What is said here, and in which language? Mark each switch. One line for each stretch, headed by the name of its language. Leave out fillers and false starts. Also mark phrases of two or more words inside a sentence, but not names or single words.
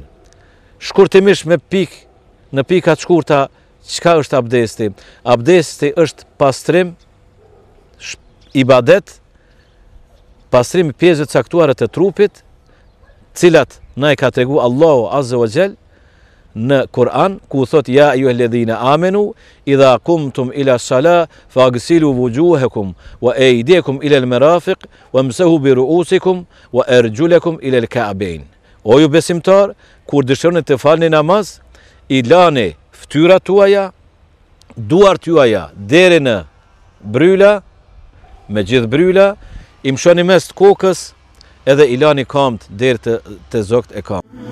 Albanian: Shkurtimisht me në pika të shkurta, çka është abdesti? Abdesti është pastrim, ibadet, pastrim i pjesëve të caktuara të trupit, cilat na i ka treguar Allahu
Arabic: عز وجل
Albanian: në Kur'an, ku thot
Arabic: يا أيها الذين آمنوا إذا قمتم إلى الصلاة فاغسلوا وجوهكم وأيديكم إلى المرافق وامسحوا برءوسكم وأرجلكم إلى الكعبين.
Albanian: O ju besimtar, kur dëshironi të falni namaz, i lani fytyrat tuaja, duart tuaja deri në bryla, me gjithë bryla, i mshoni mes të kokës, edhe i lani kamt deri te zogt e kamt.